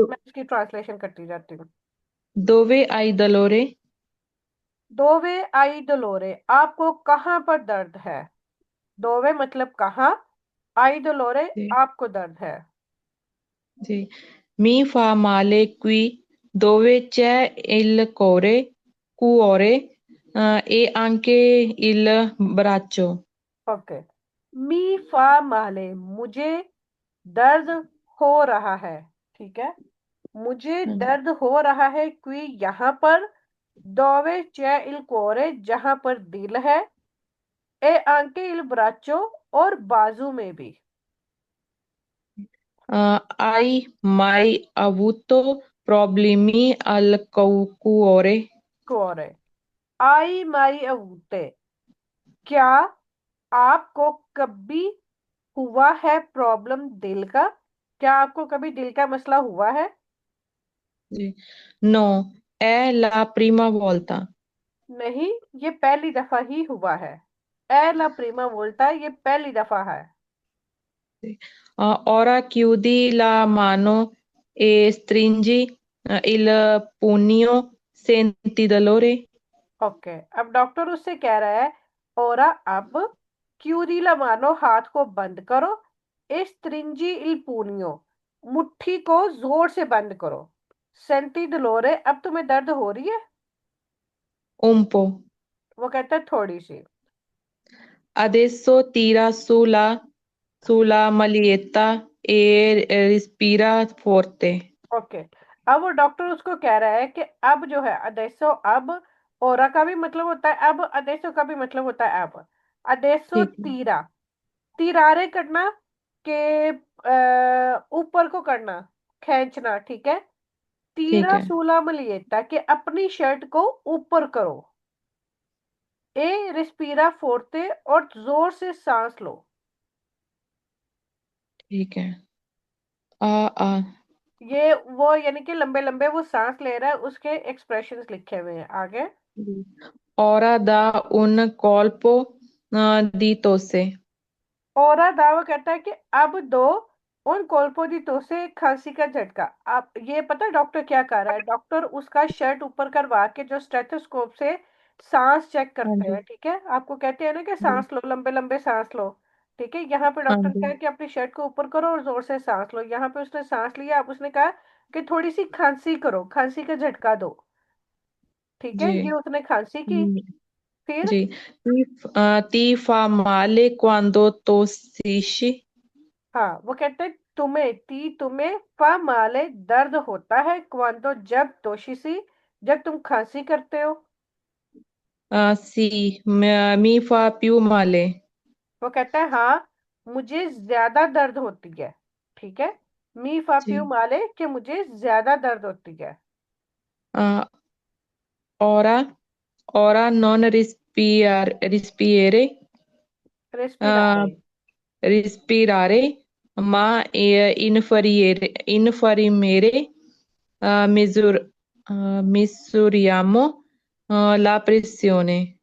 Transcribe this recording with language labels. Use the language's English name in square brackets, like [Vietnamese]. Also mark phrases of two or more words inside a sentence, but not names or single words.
[Hindi] मैं इसकी ट्रांसलेशन करती जाती हूँ। [Italian] Dove hai dolore. Dove hai dolore, [Hindi] आपको कहाँ पर दर्द है? दोवे मतलब कहाँ, [Italian] hai dolore [Hindi] जी। आपको दर्द है। [Italian] जी। Mi fa male qui dove c'è il cuore cuore e anche il braccio। [Hindi] ओके। [Italian] Mi fa male, [Hindi] मुझे दर्द हो रहा है, ठीक है, मुझे हाँ जी। दर्द हो रहा है क्वी यहाँ पर, [Italian] dove c'è il cuore [Hindi] जहां पर दिल है, [Italian] e anche il braccio [Hindi] और बाजू में भी। [Italian] Hai mai avuto problemi al cuore? cuore, hai mai avuto, [Hindi] क्या आपको कभी हुआ है प्रॉब्लम दिल का? क्या आपको कभी दिल का मसला हुआ है? [Italian] जी। No, è la prima volta। [Hindi] नहीं, ये पहली दफा ही हुआ है। [Italian] è la prima [Hindi] बोलता है, ये पहली दफा है। [Italian] Ora chiudi la mano e stringi il pugno, senti dolore? [Hindi] ओके, अब डॉक्टर उससे कह रहा है, और अब [Italian] chiudi la mano, [Hindi] हाथ को बंद करो, [Italian] e stringi il pugno, [Hindi] मुट्ठी को जोर से बंद करो, [Italian] senti dolore, [Hindi] अब तुम्हें दर्द हो रही है? [Italian] Un po'. [Hindi] वो कहता है थोड़ी सी। [Italian] Adesso tira sulla maglietta e respira forte। [Hindi] ओके, अब वो डॉक्टर उसको कह रहा है कि अब जो है अदेसो, अब ओरा का भी मतलब होता है अब, अदेसो का भी मतलब होता है अब। अदेसो ठीक है। [Italian] tira, tirare [Hindi] करना के ऊपर को करना, खींचना, ठीक है। ठीक तीरा है। [Italian] sulla maglietta, [Hindi] कि अपनी शर्ट को ऊपर करो, [Italian] e respira forte, [Hindi] और जोर से सांस लो। ठीक है। आ आ ये वो यानी कि लंबे लंबे वो सांस ले रहा है, उसके एक्सप्रेशंस लिखे हुए हैं आगे। [Italian] Ora dà un colpo di tosse। [Hindi] और दावा करता है कि अब [Italian] dà un colpo di tosse [Hindi] से खांसी का झटका। आप ये पता है डॉक्टर क्या कर रहा है? डॉक्टर उसका शर्ट ऊपर करवा के जो स्टेथोस्कोप से सांस चेक हाँ करते जी। हैं, ठीक है, आपको कहते हैं ना कि जी। सांस लो, लंबे लंबे सांस लो, ठीक है, यहाँ पे हाँ डॉक्टर जी। कहा कि अपनी शर्ट को ऊपर करो और जोर से सांस लो। यहाँ पे उसने सांस लिया, अब उसने कहा कि थोड़ी सी खांसी करो, खांसी का झटका दो, ठीक है, जी। ये उसने खांसी की। हम्म, फिर जी। [Italian] Ti fa male quando tossisci? [Hindi] हाँ, वो कहते हैं तुम्हें [Italian] fa male [Hindi] दर्द होता है, क्वांतो जब तोशिसी, जब तुम खांसी करते हो। [Italian] Sì, mi fa più male। [Hindi] वो कहता है हाँ, मुझे ज्यादा दर्द होती है, ठीक है। [Italian] mi fa più [Hindi] जी। माले, कि मुझे ज्यादा दर्द होती है। [Italian] Uh, ora, ora non respirare, रेस्पिरारे, uh, respirare, ma inferimere, misuriamo la pressione।